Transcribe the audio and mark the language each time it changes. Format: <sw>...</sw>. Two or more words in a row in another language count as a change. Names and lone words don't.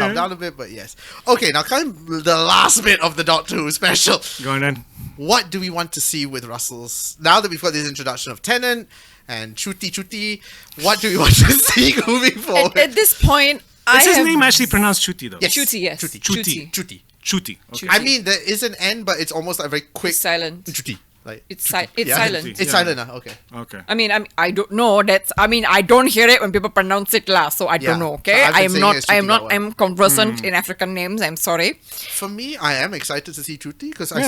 <en>calmed down a bit, but yes. Okay, now kind of the last bit of the Doctor Who special. Going in. What do we want to see with Russell's? Now that we've got this introduction of Tennant and Chuti, what do we want to see moving forward? At this point, Is his have name actually pronounced Chuti though? Yes. Chuti, yes. Chuti. Chuti. Chuti. Chuti. Okay. Chuti. I mean, there is an N, but it's almost like very quick. It's silent. Chuti. Like, It's Chuti. it's Yeah. silent. Chuti. It's Yeah. silent, okay. Okay. I don't know. I don't hear it when people pronounce it lah, so I Yeah. don't know. Okay, So I've been I am saying not. it's I am Chuti not. that way. I'm conversant in African names. I'm sorry. For me, I am excited to see Chuti because I</en>